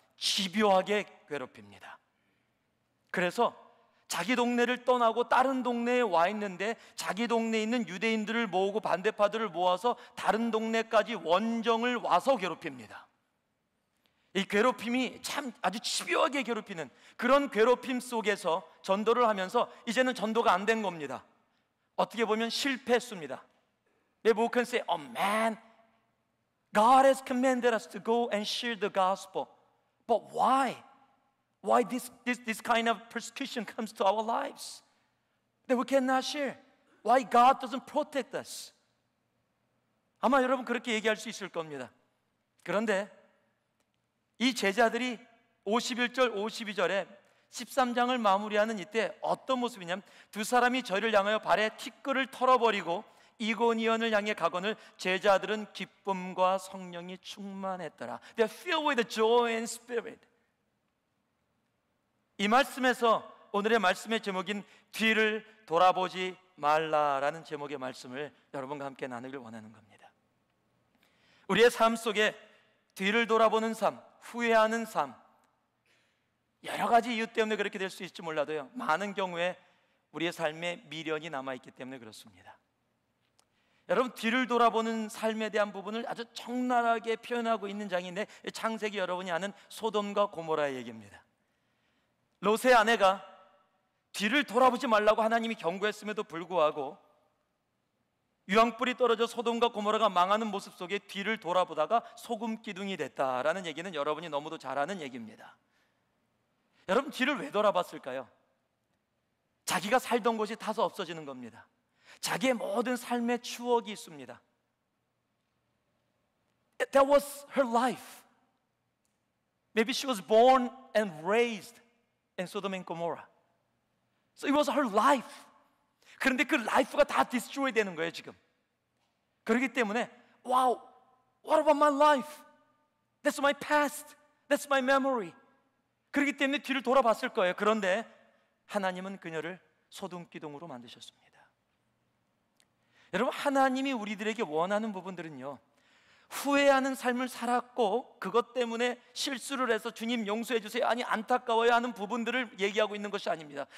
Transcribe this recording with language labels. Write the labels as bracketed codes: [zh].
[ko] 집요하게 괴롭힙니다. 그래서 자기 동네를 떠나고 다른 동네에 와 있는데 자기 동네에 있는 유대인들을 모으고 반대파들을 모아서 다른 동네까지 원정을 와서 괴롭힙니다. 이 괴롭힘이 참 아주 집요하게 괴롭히는 그런 괴롭힘 속에서 전도를 하면서 이제는 전도가 안 된 겁니다. 어떻게 보면 실패했습니다. [en] They both can say, oh man, God has commanded us to go and share the gospel. But why? Why this kind of persecution comes to our lives that we cannot share? Why God doesn't protect us? [ko] 아마 여러분 그렇게 얘기할 수 있을 겁니다. 그런데 이 제자들이 51절 52절에 13장을 마무리하는 이때 어떤 모습이냐면 두 사람이 저희를 향하여 발에 티끌을 털어버리고 이고니온을 향해 가거늘 제자들은 기쁨과 성령이 충만했더라. [en] They are filled with joy and spirit. [ko] 이 말씀에서 오늘의 말씀의 제목인 뒤를 돌아보지 말라라는 제목의 말씀을 여러분과 함께 나누길 원하는 겁니다. 우리의 삶 속에 뒤를 돌아보는 삶, 후회하는 삶, 여러 가지 이유 때문에 그렇게 될 수 있을지 몰라도요, 많은 경우에 우리의 삶에 미련이 남아있기 때문에 그렇습니다. 여러분, 뒤를 돌아보는 삶에 대한 부분을 아주 적나라하게 표현하고 있는 장인데, 창세기 여러분이 아는 소돔과 고모라의 얘기입니다. 롯의 아내가 뒤를 돌아보지 말라고 하나님이 경고했음에도 불구하고 유황불이 떨어져 소돔과 고모라가 망하는 모습 속에 뒤를 돌아보다가 소금 기둥이 됐다라는 얘기는 여러분이 너무도 잘 아는 얘기입니다. 여러분, 뒤를 왜 돌아봤을까요? 자기가 살던 곳이 타서 없어지는 겁니다. 자기의 모든 삶의 추억이 있습니다. [en] That was her life. Maybe she was born and raised in Sodom and Gomorrah. So it was her life. [ko] 그런데 그 라이프가 다 디스트로이 되는 거예요 지금. 그렇기 때문에 [en] wow, what about my life? That's my past. That's my memory. [ko] 그렇기 때문에 뒤를 돌아봤을 거예요. 그런데 하나님은 그녀를 소돔기둥으로 만드셨습니다. 여러분, 하나님이 우리들에게 원하는 부분들은요, 후회하는 삶을 살았고 그것 때문에 실수를 해서 주님 용서해 주세요, 아니 안타까워요 하는 부분들을 얘기하고 있는 것이 아닙니다.